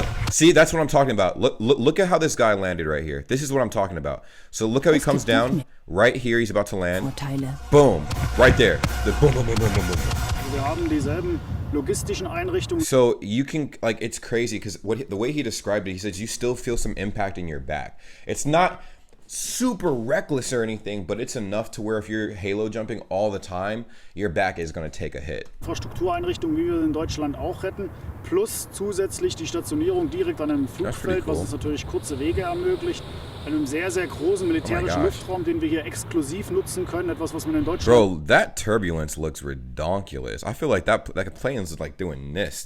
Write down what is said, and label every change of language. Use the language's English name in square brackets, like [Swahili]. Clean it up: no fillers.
[English] See, that's what I'm talking about. Look at how this guy landed right here. This is what I'm talking about. So look how he comes down right here. He's about to land. [German] Vorteile. [English] Boom, right there. The boom, boom, boom, boom, boom, boom. [German] Wir haben dieselben logistischen Einrichtungen. [English] So you can, like, it's crazy because the way he described it, he says you still feel some impact in your back. It's not, super reckless or anything, but it's enough to where if you're halo jumping all the time, your back is going to take a hit. [German] Infrastruktureinrichtung, wie wir in Deutschland auch hätten, plus zusätzlich die Stationierung direkt an einem Flugfeld, [English] cool. [German] was uns natürlich kurze Wege ermöglicht. Einem sehr, sehr großen militärischen Luftraum, den wir hier exklusiv nutzen können. Etwas, was man in Deutschland... [English] Bro, that turbulence looks redonkulous. I feel like that plane is like doing this.